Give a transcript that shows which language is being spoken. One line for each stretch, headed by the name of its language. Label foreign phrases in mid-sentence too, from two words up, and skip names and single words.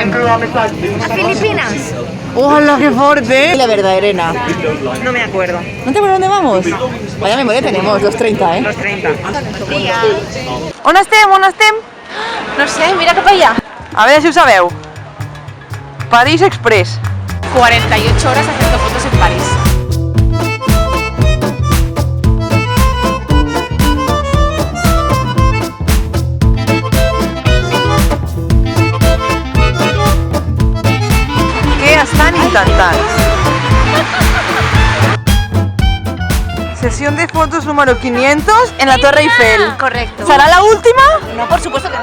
Spanish: ¿A Filipinas? ¡Hola, qué fuerte! La verdadera. No me acuerdo. ¿No te acuerdas dónde vamos? Vaya memoria tenemos, los 30, ¿eh? Los 30.
Catalan: On estem, on estem? No sé, mira cap allà. A veure si ho sabeu. París Express.
Spanish: 48 horas haciendo fotos en París.
Catalan: Què estan intentant?
Spanish: Sesión de fotos número 500 en la Torre Eiffel. Correcto. ¿Será la última? No, por supuesto que no.